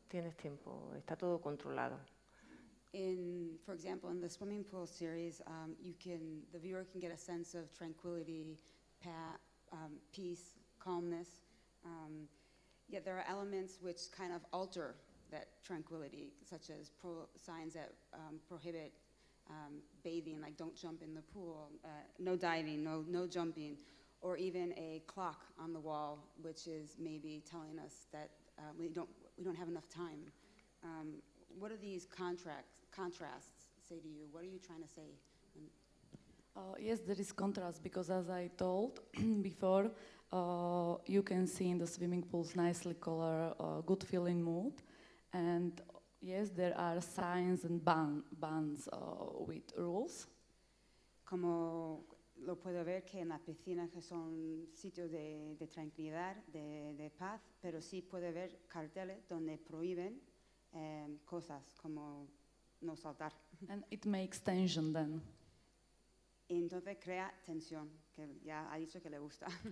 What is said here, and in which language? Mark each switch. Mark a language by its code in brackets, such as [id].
[es] Tienes tiempo, está todo controlado. [en] For example, in the swimming pool series, the viewer can get a sense of tranquility, peace, calmness. Yet there are elements which kind of alter that tranquility, such as signs that prohibit bathing, like don't jump in the pool, no diving, no jumping, or even a clock on the wall, which is maybe telling us that we don't have enough time. What do these contrasts say to you? What are you trying to say? Yes, there is contrast because, as I told before, you can see in the swimming pools nicely colored, good feeling mood, and yes, there are signs and bands with rules. [es] Como lo puedo ver que en las piscinas que son sitios de tranquilidad, de paz, pero sí puede ver carteles donde prohíben cosas como no saltar. [en] And it makes tension then. [es] Y entonces crea tensión, que ya ha dicho que le gusta.